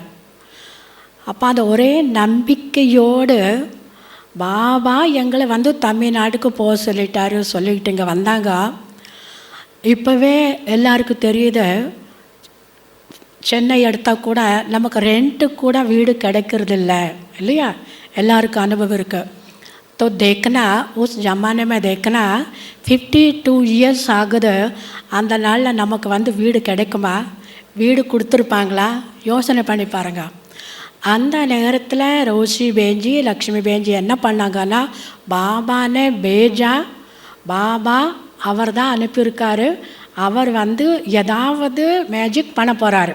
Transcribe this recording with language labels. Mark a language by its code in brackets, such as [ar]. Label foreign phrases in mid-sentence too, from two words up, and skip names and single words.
[ta] அப்போ அந்த ஒரே நம்பிக்கையோடு பாபா எங்களை வந்து தமிழ்நாட்டுக்கு போக சொல்லிக்கிட்டு இங்கே வந்தாங்க. இப்போவே எல்லாருக்கும் தெரியுது, சென்னை எடுத்தால் கூட நமக்கு ரெண்ட்டுக்கு கூட வீடு கிடைக்கிறதில்ல இல்லையா? எல்லாருக்கும் அனுபவம் இருக்குது. [hi] तो देखना उस ज़माने में देखना 52 [ta] இயர்ஸ் ஆகுது. அந்த நாளில் நமக்கு வந்து வீடு கிடைக்குமா? வீடு கொடுத்துருப்பாங்களா? யோசனை பண்ணி பாருங்க. அந்த நேரத்தில் ரோஷி பேஞ்சி, லக்ஷ்மி பேஞ்சி என்ன பண்ணாங்கன்னா, [hi] बाबा ने भेजा, [ta] பாபா அவர் தான் அனுப்பியிருக்காரு, அவர் வந்து ஏதாவது மேஜிக் பண்ண போகிறாரு.